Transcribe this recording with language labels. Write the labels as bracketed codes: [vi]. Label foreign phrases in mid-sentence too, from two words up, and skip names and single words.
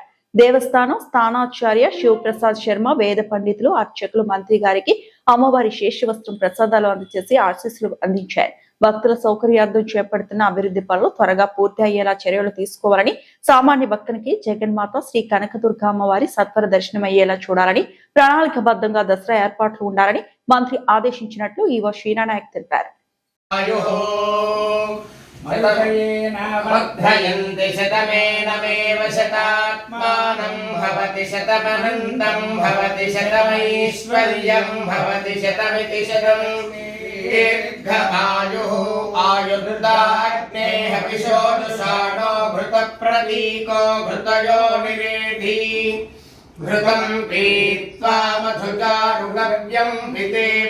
[te] దేవస్థానం స్థానాచార్య శివప్రసాద్ శర్మ, వేద పండితులు, అర్చకులు మంత్రి గారికి అమ్మవారి శేషవస్త్రం ప్రసాదాలు అందజేసి ఆశీస్సులు అందించారు. భక్తుల సౌకర్యార్థం చేపడుతున్న అభివృద్ధి పనులు త్వరగా పూర్తి అయ్యేలా చర్యలు తీసుకోవాలని, సామాన్య భక్తునికి జగన్మాత శ్రీ కనకదుర్గ అమ్మవారి సత్వర దర్శనమయ్యేలా చూడాలని, ప్రణాళికబద్ధంగా దసరా ఏర్పాట్లు ఉండాలని మంత్రి ఆదేశించినట్లు ఈవో శ్రీనానాయక్ తెలిపారు. [sa] वर्धयन्ति शतमेनमेव शतात्मानं भवति शतमनन्तं भवति शतमैश्वर्यं भवति शतमिति शतं दीर्घमायुः आयुर्दाग्नेः विशोदुषाणो घृतप्रतीको घृतयो निरेधि घृतं पीत्वा मधुचारुगव्यं पितेव